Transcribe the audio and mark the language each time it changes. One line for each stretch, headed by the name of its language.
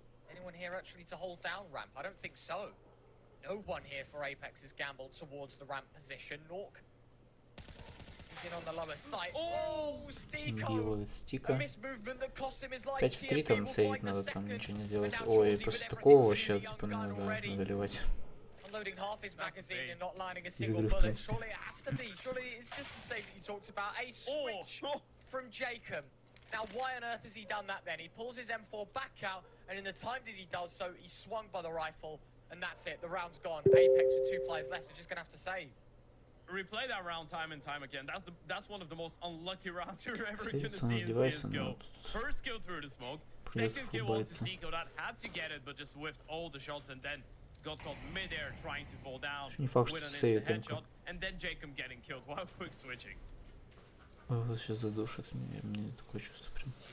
English: Anyone here actually to hold down ramp? I don't think so. No one here for Apex has gambled towards the ramp position. Nork. He's in on the lower side. Oh, Steeko!
Russian: Стика.
English: A mismovement that cost him his life.
Russian: 5 в 3 там сейвить надо, там ничего не сделать. Ой, после такого вообще типа надо доливать.
English: Unloading half his magazine and not lining a single bullet. Surely it has to be. Surely it's just the save that you talked about. A switch from Jacob. Now, why on earth has he done that then? He pulls his M4 back out, and in the time that he does so, he's swung by the rifle, and that's it. The round's gone. Apex with 2 players left are just going to have to save. Replay that round time and time again. That's one of the most unlucky rounds you're ever going to see in CSGO. First kill through the smoke. Second kill was Steeko that had to get it, but just whiffed all the shots and then got caught mid-air trying to fall down with an instant headshot. And then Jacob getting killed while quick switching.
Russian: Сейчас задушит меня, мне такое чувство прям.